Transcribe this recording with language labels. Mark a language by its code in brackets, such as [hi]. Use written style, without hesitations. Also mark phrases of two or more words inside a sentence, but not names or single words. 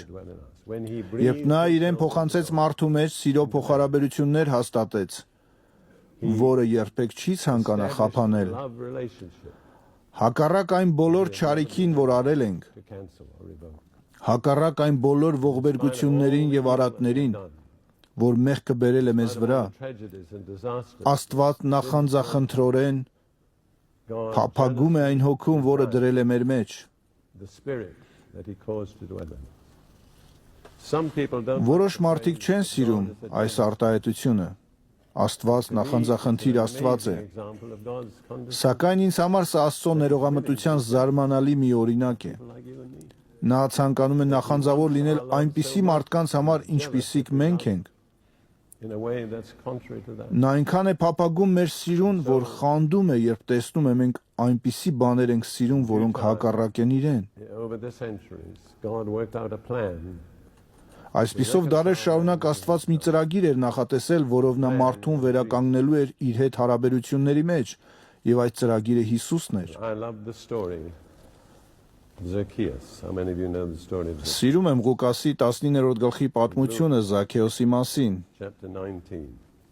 [en] dwell in us. When he [hy] Երբ [en] breathed [hy] նա իրեն փոխանցեց մարդու մեջ, սիրո փոխհարաբերություններ հաստատեց, որը երբեք չի ցանկանա խափանել։ [en] love relationship [hy] Հակառակ այն բոլոր չարիքին, որ արել ենք, [en] to cancel or revoke. [hy] հակառակ այն բոլոր ողբերգություններին եւ արատներին, որ մեղքը բերել է մեզ վրա, [en] Tragedies and disasters. [hy] Աստված նախանձախնդրորեն [en] God [hy] փափագում է այն հոգուն, որը դրել է մեր մեջ։ [en] the spirit that he caused to dwell in. Some people don't [hy] Որոշ մարդիկ չեն սիրում այս արտահայտությունը։ Աստված նախանձախնդիր Աստված է։ [en] example of God's conduct [hy] Սակայն ինձ համար սա Աստծո ներողամտության զարմանալի մի օրինակ է։ [en] like you and me. [hy] Նա ցանկանում է նախանձավոր լինել այնպիսի մարդկանց համար, ինչպիսիք մենք ենք։ [en] In a way that's contrary to that. [hy] Նա այնքան է փափագում մեր սիրուն, որ խանդում է, երբ տեսնում է մենք այնպիսի բաներ ենք սիրում, որոնք հակառակ են իրեն։ [en] Over the centuries, God worked out a plan [hy] Այսպիսով դարեր շարունակ Աստված մի ծրագիր էր նախատեսել, որով նա մարդուն վերականգնելու էր իր հետ հարաբերությունների մեջ, եւ այդ ծրագիրը Հիսուսն էր։ [en] I love the story of Zacchaeus. How many of you know the story of Zacchaeus? [hy] Սիրում եմ Ղուկասի 19-րդ գլխի պատմությունը Զաքեոսի մասին։ [en] Chapter 19.